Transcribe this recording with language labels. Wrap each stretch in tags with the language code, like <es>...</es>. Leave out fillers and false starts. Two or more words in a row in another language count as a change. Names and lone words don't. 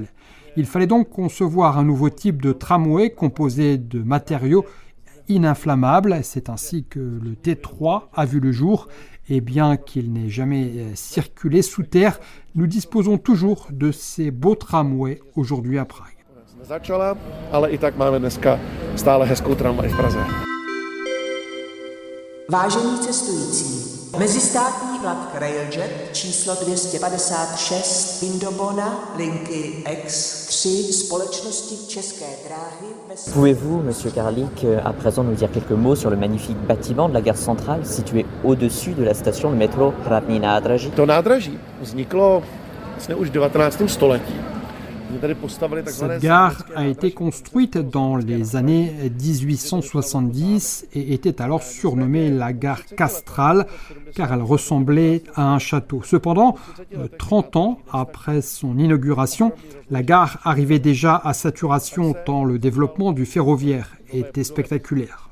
<fr>Il fallait donc concevoir un nouveau type de tramway composé de matériaux ininflammables. C'est ainsi que le T3 a vu le jour. Et bien qu'il n'ait jamais circulé sous terre, nous disposons toujours de ces beaux tramways aujourd'hui à Prague.</fr> <cs>Vážení cestující, mezistátní vlak Railjet číslo 256 Vindobona linky X3 společnosti České dráhy.</cs> <fr>Pouvez-vous, Monsieur Karlik, à présent nous dire quelques mots sur le magnifique bâtiment de la gare centrale situé au-dessus de la station de métro Hlavní nádraží?</fr> <cs>To nádraží vzniklo vlastně už v 19. století.</cs> <fr>Cette gare a été construite dans les années 1870 et était alors surnommée la gare castrale car elle ressemblait à un château. Cependant, 30 ans après son inauguration, la gare arrivait déjà à saturation tant le développement du ferroviaire était spectaculaire.</fr>